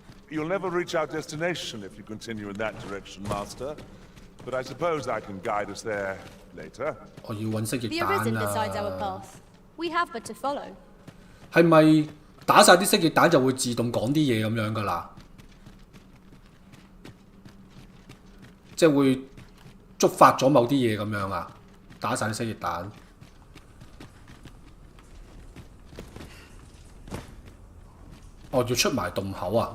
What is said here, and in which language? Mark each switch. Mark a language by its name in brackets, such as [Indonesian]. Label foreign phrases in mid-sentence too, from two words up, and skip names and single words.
[English] You'll never reach our destination if you continue in that direction, Master. But I suppose I can guide us there later. [Cantonese] 我要揾蜥蜴 [English] The [Cantonese] 蛋 [English] Arisen decides our 啊！ path. We have but to follow. [Cantonese] 係咪打晒啲蜥蜴蛋就會自動講啲嘢咁樣㗎啦？即係會觸發咗某啲嘢咁樣啊？打晒啲蜥蜴蛋。哦，要出埋洞口啊！